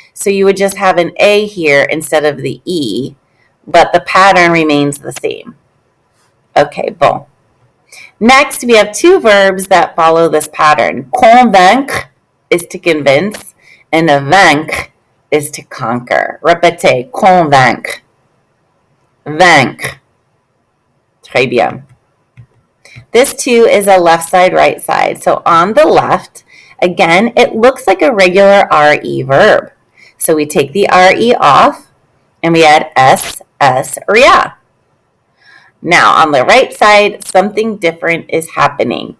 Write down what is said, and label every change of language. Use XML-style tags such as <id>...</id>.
<en>So you would just have an A here instead of the E, but the pattern remains the same. Okay, bon. Next, we have two verbs that follow this pattern. Convaincre is to convince, and vaincre is to conquer.</en> <fr>Répétez, convaincre, vaincre. Très bien.</fr> <en>This too is a left side, right side. So on the left, again, it looks like a regular RE verb. So we take the RE off and we add SS, rien. Now on the right side, something different is happening.</en>